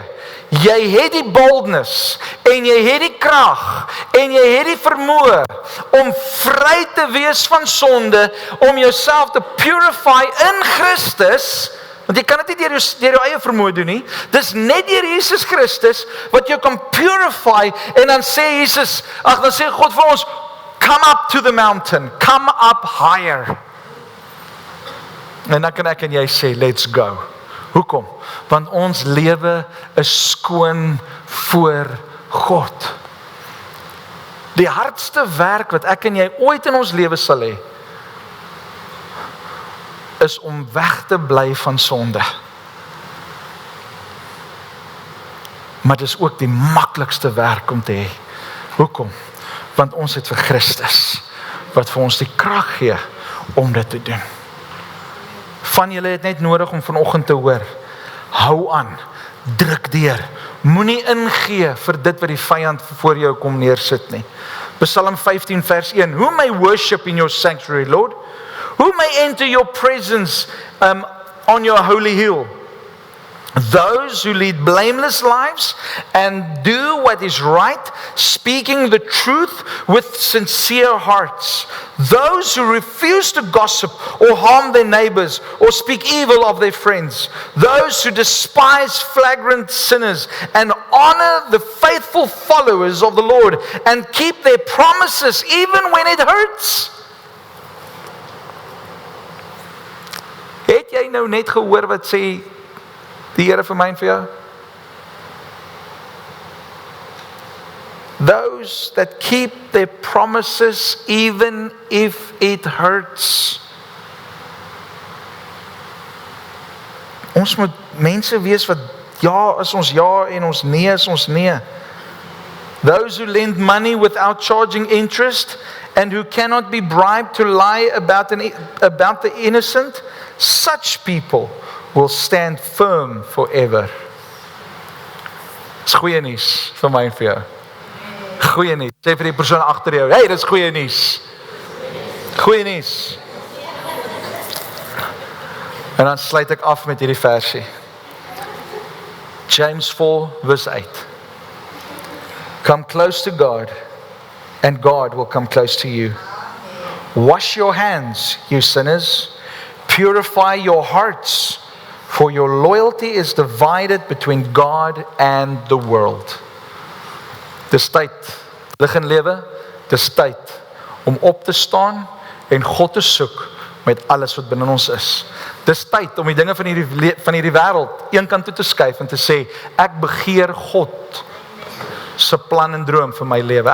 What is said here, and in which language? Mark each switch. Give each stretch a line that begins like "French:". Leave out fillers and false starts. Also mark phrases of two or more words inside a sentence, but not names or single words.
Afrikaans: Jy het die boldness, en jy het die krag, en jy het die vermoë, om vry te wees van sonde, om jouself te purify in Christus. Want jy kan dit nie deur jou eie vermoë doen nie. Dis net deur Jesus Christus wat jou kan purify, en dan sê Jesus, dan sê God vir ons,
English: come up to the mountain, come up higher.
Afrikaans: En dan kan ek en jy sê,
English: let's go.
Afrikaans: Hoekom? Want ons lewe is skoon voor God. Die hardste werk wat ek en jy ooit in ons lewe sal hê, is om weg te bly van sonde. Maar dit is ook die maklikste werk om te hê. Hoekom? Want ons het vir Christus, wat vir ons die krag gee om dit te doen. Van julle het net nodig om vanoggend te hoor, hou aan, druk deur, moenie ingee vir dit wat die vyand voor jou kom neersit nie. Psalm 15 vers 1,
English: who may worship in your sanctuary, Lord? Who may enter your presence on your holy hill? Those who lead blameless lives and do what is right, speaking the truth with sincere hearts. Those who refuse to gossip or harm their neighbors or speak evil of their friends. Those who despise flagrant sinners and honor the faithful followers of the Lord and keep their promises even when it hurts.
Afrikaans: Het jy nou net gehoor wat sê die Here vir my en vir jou?
English: Those that keep their promises even if it hurts.
Afrikaans: Ons moet mense wees wat ja is ons ja en ons nee is ons nee.
English: Those who lend money without charging interest and who cannot be bribed to lie about the innocent, such people will stand firm forever.
Afrikaans: Dis goeie nuus vir my en vir jou. Goeie nuus. Sê vir die persoon agter jou, hey, dis goeie nuus. Goeie nuus. En dan sluit ek af met hierdie versie.
English: James 4 verse 8. Come close to God, and God will come close to you. Wash your hands, you sinners. Purify your hearts, for your loyalty is divided between God and the world.
Afrikaans: Dis tyd, lig en lewe, dis tyd om op te staan en God te soek met alles wat binne ons is. Dis tyd om die dinge van hierdie wêreld een kant toe te skuif en te sê, ek begeer God se plan en droom vir my lewe.